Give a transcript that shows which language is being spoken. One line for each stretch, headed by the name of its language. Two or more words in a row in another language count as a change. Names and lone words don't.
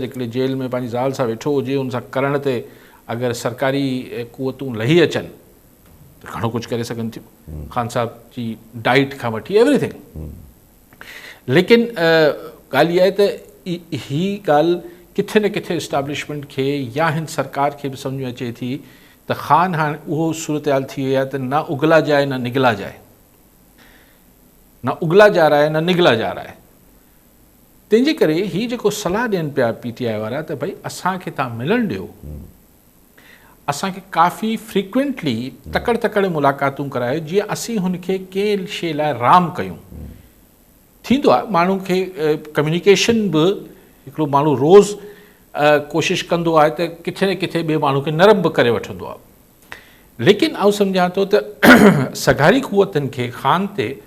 Sindhi: हिकिड़े जेल में पंहिंजी ज़ाल सां वेठो हुजे हुन सां करण ते अगरि सरकारी क़ुवतूं लही अचनि त घणो कुझु करे सघनि थियूं ख़ान साहब जी डाइट खां वठी एवरीथिंग लेकिन ॻाल्हि इहा आहे त हीअ ॻाल्हि किथे न किथे इस्टेब्लिशमेंट खे या हिन सरकार खे बि सम्झ में अचे थी त ख़ान हाणे उहो सूरत हाल थी वई आहे त
Urdu: نہ اگلا جائے نہ نگلا جائے نہ اگلا جا رہا ہے نہ نگلا جا رہا ہے
Sindhi: तंहिंजे करे हीअ जेको सलाह ॾियनि पिया PTI वारा त भई असांखे तव्हां मिलणु ॾियो असांखे काफ़ी फ्रीक्वेंटली तकड़ मुलाक़ातूं करायो जीअं असीं हुनखे कंहिं शइ लाइ राम कयूं थींदो आहे माण्हू खे कम्युनिकेशन बि हिकिड़ो माण्हू रोज़ु कोशिशि कंदो आहे त किथे न किथे ॿिए माण्हू खे नरम बि करे वठंदो आहे लेकिन आउं सम्झां थो त सघारी क़ुवतनि खे ख़ान ते